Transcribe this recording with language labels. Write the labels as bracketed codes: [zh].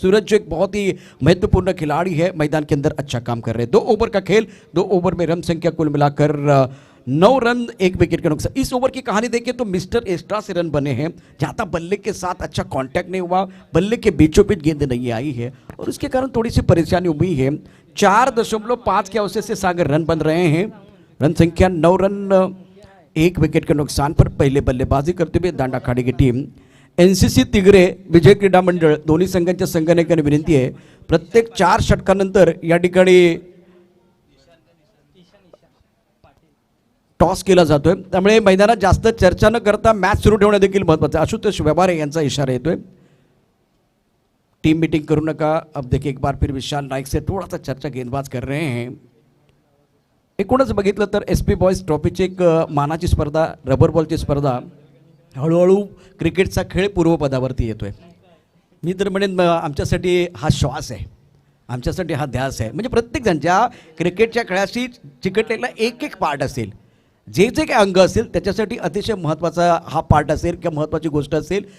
[hi] सूरज जो एक बहुत ही महत्वपूर्ण खिलाड़ी है, मैदान के अंदर अच्छा काम कर रहे हैं। 2 ओवर का खेल, 2 ओवर में रन संख्या कुल मिलाकर 9 रन 1 विकेट का नुकसान। इस ओवर की कहानी देखें तो मिस्टर एक्स्ट्रा से रन बने हैं, जहाँ तक बल्ले के साथ अच्छा कांटेक्ट नहीं हुआ, बल्ले के बीचों बीच गेंद नहीं आई है और उसके कारण थोड़ी सी परेशानी हुई है। 4.5 के अवसर से सागर रन बन रहे हैं, रन संख्या 9 रन 1 विकेट के नुकसान पर पहले बल्लेबाजी करते हुए दांडाखाडी की टीम [mr] एनसीसी तिगरे विजय क्रीडा मंडळ दोन्ही संघांच्या संघटनेकडे विनंती आहे, प्रत्येक 4 षटकानंतर या ठिकाणी टॉस केला जातोय, त्यामुळे मैदानात जास्त चर्चा न करता मॅच सुरू ठेवणं देखील महत्त्वाचं आहे। आशुतोष व्यवहारे यांचा इशारा येतोय, टीम मीटिंग करू नका। [hi] अब देखिए एक बार फिर विशाल नाईक से थोड़ा सा चर्चा गेंदबाज कर रहे हैं। [mr] एकूणच बघितलं तर SP बॉयज ट्रॉफीची एक मानाची स्पर्धा, रबर बॉलची स्पर्धा हळूहळू क्रिकेटचा खेळ पूर्वपदावरती येतोय। मी तर म्हणेन आमच्यासाठी हा श्वास आहे, आमच्यासाठी हा ध्यास आहे। म्हणजे प्रत्येकजण ज्या क्रिकेटच्या खेळाशी चिकटलेला एक एक पार्ट असेल, जे जे काही अंग असेल त्याच्यासाठी अतिशय महत्त्वाचा हा पार्ट असेल किंवा महत्त्वाची गोष्ट असेल।